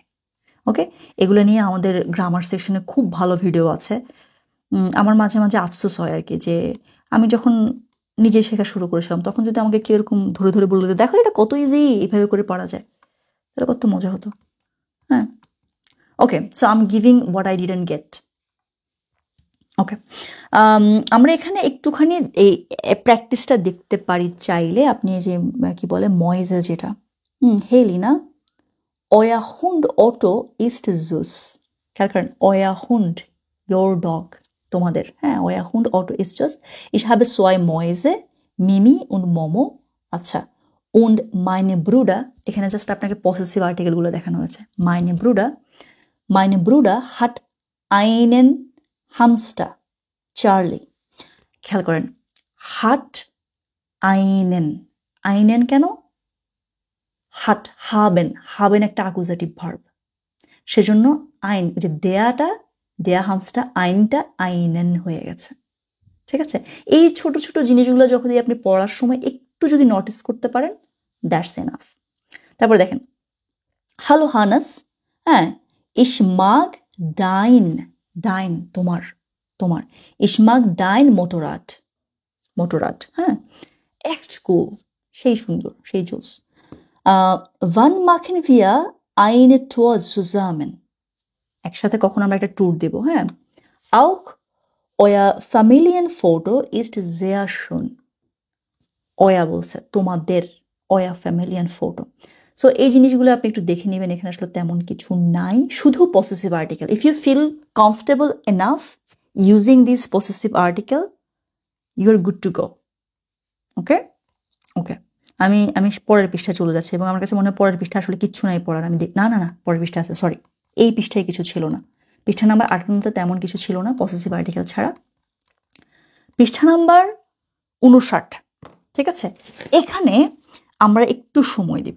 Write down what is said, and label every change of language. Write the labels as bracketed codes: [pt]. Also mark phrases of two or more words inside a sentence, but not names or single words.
[bn] ওকে, এগুলো নিয়ে আমাদের গ্রামার সেকশনে খুব ভালো ভিডিও আছে। আমার মাঝে মাঝে আফসোস হয় আর কি, যে আমি যখন নিজে শেখা শুরু করেছিলাম তখন যদি আমাকে কেউ এরকম ধরে ধরে বললো, দেখো এটা কত ইজি, এভাবে করে পড়া যায়, তাহলে কত মজা হতো। [en] হ্যাঁ, okay, so I am giving what I didn't get. [bn] ওকে, আমরা এখানে একটুখানি এই প্র্যাকটিসটা দেখতে পারি চাইলে। আপনি যে কি বলে ময়েজে, যেটা হেলি না, [de] euer Hund Otto ist süß। [bn] খেয়াল করেন, [de] euer Hund, [en] your dog, [bn] তোমাদের, হ্যাঁ, [de] euer Hund Otto ist süß। Ich habe zwei Mäuse, Mimi und Momo। [bn] আচ্ছা, [de] und meine Brüder, [bn] এখানে জাস্ট আপনাকে পসেসিভ আর্টিকেলগুলো দেখানো হয়েছে। [de] meine Brüder hat einen Hamster, Charlie। [bn] খেয়াল করেন, [de] hat einen কেন? hat, haben [bn] একটা অ্যাকুজেটিভ ভার্ব, সেজন্য আইন, যে [de] der Hamster, [bn] আইনটা আইনেন হয়ে গেছে। ঠিক আছে? এই ছোট ছোট জিনিসগুলো যখন আপনি পড়ার সময় একটু যদি নোটিস করতে পারেন, [en] that's enough. [bn] তারপর দেখেন, হ্যালো হানাস, হ্যাঁ, [de] ich mag dein তোমার ich mag dein Motorrad, হ্যাঁ, echt cool, [bn] সেই সুন্দর, সেই জোস। [de] wann machen wir eine Tour zusammen? [bn] একসাথে কখন আমরা একটা ট্যুর দেব, হ্যাঁ। [de] auch euer Familienfoto ist sehr schön। [bn] euer বলছে তোমাদের, [de] euer Familienfoto। [bn] সো এই জিনিসগুলো আপনি একটু দেখে নেবেন, এখানে আসলে তেমন কিছু নাই, শুধু পসেসিভ আর্টিকেল। [en] If you feel comfortable enough using this possessive article, you are good to go. [bn] ওকে, ওকে, আমি পরের পৃষ্ঠায় চলে যাচ্ছি, এবং আমার কাছে মনে হয় পরের পৃষ্ঠা আসলে কিচ্ছু নাই পড়ার। আমি না পরের পৃষ্ঠা আছে, সরি, এই পৃষ্ঠায় কিছু ছিল না। পৃষ্ঠা নাম্বার 58 তেমন কিছু ছিল না পসেসিভ আর্টিকেল ছাড়া। পৃষ্ঠা নাম্বার 59, ঠিক আছে, এখানে আমরা একটু সময় দিব।